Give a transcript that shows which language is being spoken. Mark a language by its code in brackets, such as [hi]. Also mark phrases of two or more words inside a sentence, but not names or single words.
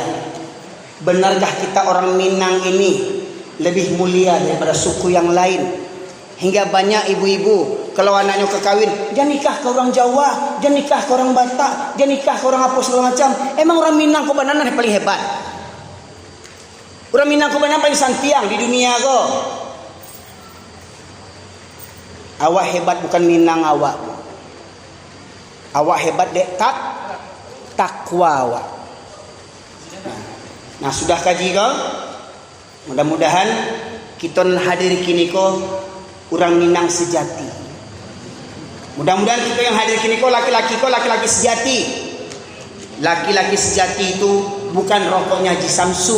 [id] Benarkah kita orang Minang ini lebih mulia daripada suku yang lain? Hingga banyak ibu-ibu kalau anaknya kekawin, dia nikah ke orang Jawa, dia nikah ke orang Batak, dia nikah ke orang apa segala macam. Emang orang Minang kau benar yang paling hebat? [min] Orang Minang kau benar paling santiang di dunia kau. Awak hebat bukan Minang awak. Awak hebat dek takwa awak. Nah sudah kaji kau? [id] Mudah-mudahan kita hadir kini kau orang Minang sejati. Mudah-mudahan kita yang hadir kini kau laki-laki sejati. Laki-laki sejati itu bukan rokoknya Haji Samsu.